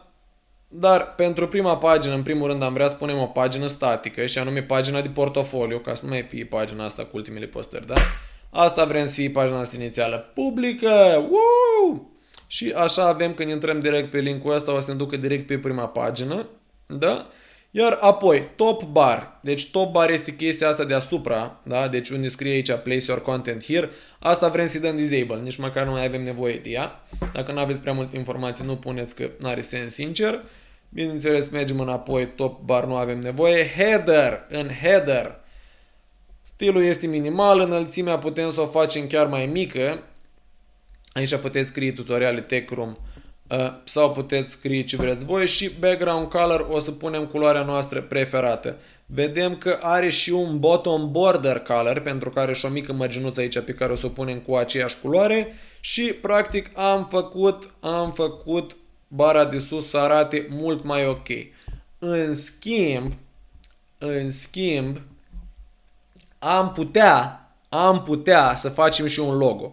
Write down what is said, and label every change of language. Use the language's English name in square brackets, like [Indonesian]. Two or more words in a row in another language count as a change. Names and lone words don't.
[Romanian] Dar pentru prima pagină, în primul rând, am vrea să punem o pagină statică și anume pagina de portofoliu, ca să nu mai fie pagina asta cu ultimele postări, da? Asta vrem să fie pagina asta inițială. Publică! Woo! Și așa avem când intrăm direct pe linkul ăsta, o să ne ducă direct pe prima pagină, da? Iar apoi, [English] top bar. [Romanian] Deci [English] top bar [Romanian] este chestia asta deasupra, da? Deci unde scrie aici [English] place your content here. [Romanian] Asta vrem să-i dăm disable, nici măcar nu mai avem nevoie de ea. Dacă nu aveți prea multe informații, nu puneți că nu are sens sincer. Bineînțeles, mergem înapoi, [English] top bar [Romanian] nu avem nevoie. Header, în header. Stilul este minimal, înălțimea putem să o facem chiar mai mică. Aici puteți scrie tutoriale Techroom sau puteți scrie ce vreți voi și [English] background color [Romanian] o să punem culoarea noastră preferată. Vedem că are și un [English] bottom border color [Romanian] pentru că are și o mică mărginuță aici pe care o să o punem cu aceeași culoare și practic am făcut bara de sus să arate mult mai ok. În schimb am putea să facem și un logo.